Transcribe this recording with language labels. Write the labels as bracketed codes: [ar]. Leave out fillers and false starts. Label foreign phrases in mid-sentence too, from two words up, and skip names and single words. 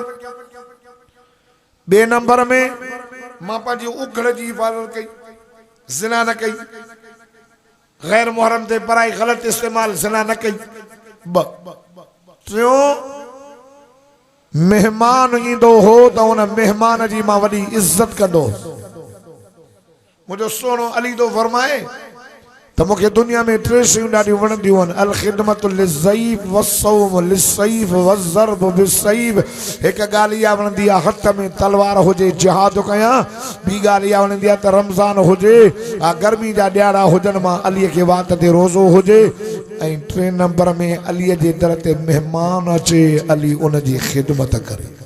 [sd] ॿिए नंबर में मां पंहिंजी उखड़ जी हिफ़ाज़त कई, ज़िना न कई, गैर मुहर्रम ते पराई ग़लत इस्तेमाल ज़िना न कई। टियों मेहमान ईंदो हो त उन मेहमान जी मां वॾी इज़त कंदो। मुंहिंजो सोनो अली तो फरमाए त मूंखे दुनिया में 3 शयूं ॾाढियूं वणंदियूं आहिनि, [ar] الخدمةُ للضيف والصوم للصيف والضرب بالسيف. [sd] हिकु ॻाल्हि इहा वणंदी आहे हथ में तलवार हुजे जिहाद कयां, ॿी ॻाल्हि इहा वणंदी आहे त रमज़ान हुजे, गर्मी जा ॾियारा हुजनि, मां अलीअ खे वात ते रोज़ो हुजे, ऐं 3 नंबर में अलीअ जे दर ते महिमान अचे, अली उन जी ख़िदमत करे।